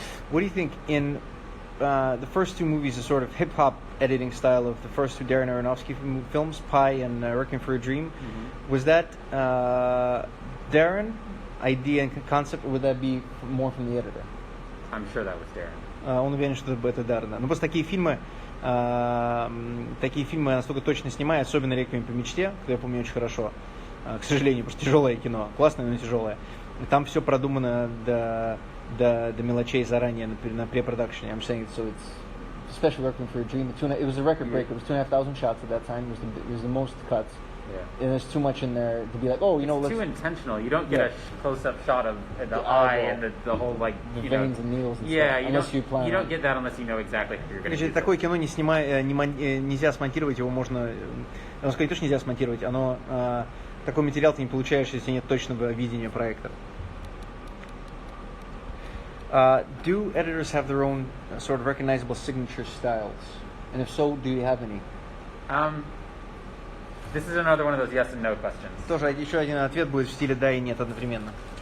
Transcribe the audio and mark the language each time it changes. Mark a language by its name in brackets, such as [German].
[English] What do you think in the first two movies, the sort of hip-hop editing style of the first two Darren Aronofsky films, Pi and Requiem for a Dream, was that Darren idea and concept, or would that be more from the editor? I'm sure that was Darren. [Russian] Он уверен, что это Даррена. Но просто такие фильмы настолько точно снимают, особенно «Реквием по мечте», что я помню очень хорошо. К сожалению, потому что тяжелое кино. Классное, но тяжелое. Там все продумано до мелочей заранее на препродакшене. [English] I'm saying so it's especially Requiem for a Dream. It was a record break. It was 2,500 shots at that time. It was the most cuts. Yeah. And there's too much in there to be like, oh, it's too intentional. You don't get a close-up shot of the eye and the whole like the veins and needles and stuff. You don't get that unless you know exactly how you're going to do it. [Russian] Такое кино нельзя смонтировать, его можно, сказать, точно нельзя смонтировать. Такой материал ты не получаешь, если нет точного видения проекта. [English] Do editors have their own sort of recognizable signature styles? And if so, do you have any? This is another one of those yes and no questions. [Russian] Тоже еще один ответ будет в стиле да и нет одновременно.